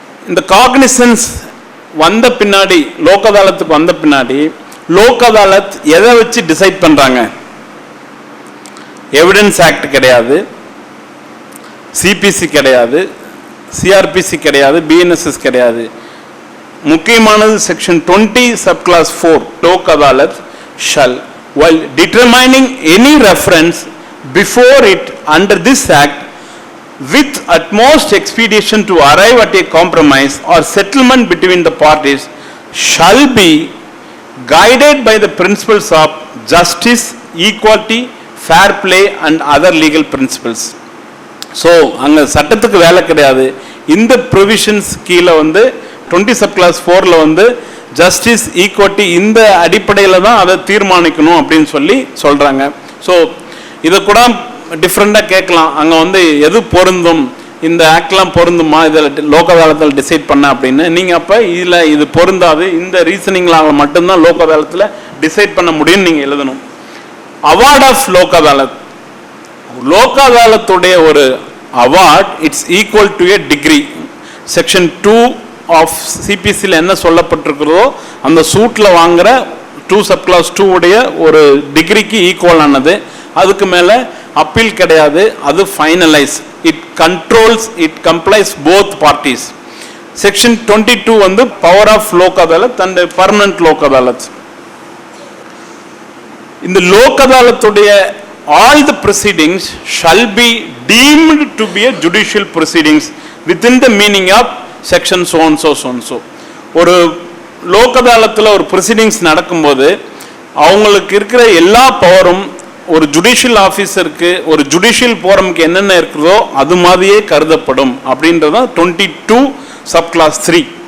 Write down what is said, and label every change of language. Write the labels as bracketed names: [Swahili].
[Tamil] இந்த காக்னிசன்ஸ் வந்த பின்னாடி, லோக் அதாலத்துக்கு வந்த பின்னாடி லோக் அதாலத் எதை வச்சு டிசைட் பண்ணுறாங்க? எவிடன்ஸ் ஆக்ட் கிடையாது, சிபிசி கிடையாது, சிஆர்பிசி கிடையாது, பிஎன்எஸ்எஸ் கிடையாது. [English] முக்கியமானது section 20 sub clause 4 Lok Adalat shall while determining any reference before it under this act with utmost expedition to arrive at a compromise or settlement between the parties shall be guided by the principles of justice, equality, fair play and other legal principles. [Tamil] So அங்கே சட்டத்துக்கு வேலை கிடையாது. இந்த provisions கீழே வந்து 20 sub clause 4ல் வந்து justice, equality இந்த அடிப்படையில் தான் அதை தீர்மானிக்கணும் அப்படின்னு சொல்லி சொல்கிறாங்க. ஸோ இதை கூட டிஃப்ரெண்ட்டாக கேட்கலாம், அங்கே வந்து எது பொருந்தும், இந்த ஆக்ட்லாம் பொருந்துமா இதில் லோக் அதாலத்தில் டிசைட் பண்ண அப்படின்னு. நீங்கள் அப்போ இதில் இது பொருந்தாது, இந்த ரீசனிங்களாக மட்டும்தான் லோக் அதாலத்தில் டிசைட் பண்ண முடியும்னு நீங்கள் எழுதணும். அவார்ட் ஆஃப் லோக் அதாலத் [English] லோக் அதாலத்துடைய ஒரு award it's equal to a degree. [Tamil] Section 2 of சிபிசியில் என்ன சொல்லப்பட்டிருக்கிறதோ அந்த சூட்டில் வாங்குற 2 சப்கிளாஸ் 2 உடைய ஒரு டிகிரிக்கு ஈக்குவல் ஆனது. அதுக்கு மேலே அப்பீல் கிடையாது, அது finalise. [English] It controls, it complies both parties. Section 22 வந்து power of Lok Adalat and permanent Lok Adalat. இந்த லோக் அதாலத்துடைய all the proceedings shall be deemed to be a judicial proceedings within the meaning of section so and so so and so. [Tamil] ஒரு லோக் அதாலத்தில் ஒரு proceedings நடக்கும்போது அவங்களுக்கு இருக்கிற எல்லா பவரும் ஒரு ஜுடிஷியல் ஆஃபீஸருக்கு ஒரு ஜுடிஷியல் போரம்க்கு என்னென்ன இருக்குதோ அது மாதிரியே கருதப்படும் அப்படின்றதான் 22 சப்கிளாஸ் 3.